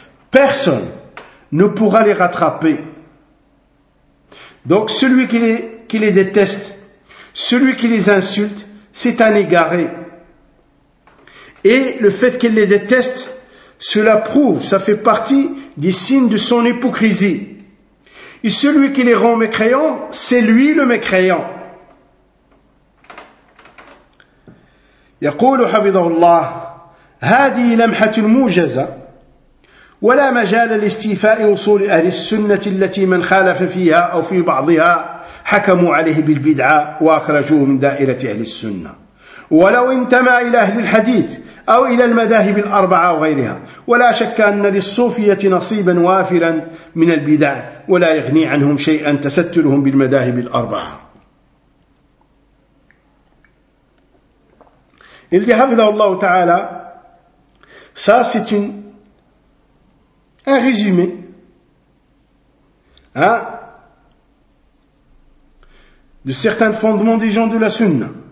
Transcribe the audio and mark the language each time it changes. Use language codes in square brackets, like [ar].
[fr] Personne ne pourra les rattraper. Donc celui qui les déteste, celui qui les insulte, c'est un égaré. Et le fait qu'il les déteste, cela prouve, ça fait partie des signes de son hypocrisie. Et celui qui les rend mécréants, c'est lui le mécréant. [ar] يقول حفظه الله هذه لمحة موجزة ولا مجال لاستيفاء أصول أهل السنة التي من خالف فيها أو في بعضها حكموا عليه بالبدعة وأخرجوه من دائرة أهل السنة، ولو انتمى إلى أهل الحديث أو إلى المذاهب الأربعة وغيرها. ولا شك أن للصوفية نصيبا وافرا من البدع، ولا يغني عنهم شيئا تسترهم بالمذاهب الأربعة. [fr] Il dit, Hafidhahullah Ta'ala, ça c'est un résumé, hein, de certains fondements des gens de la Sunna.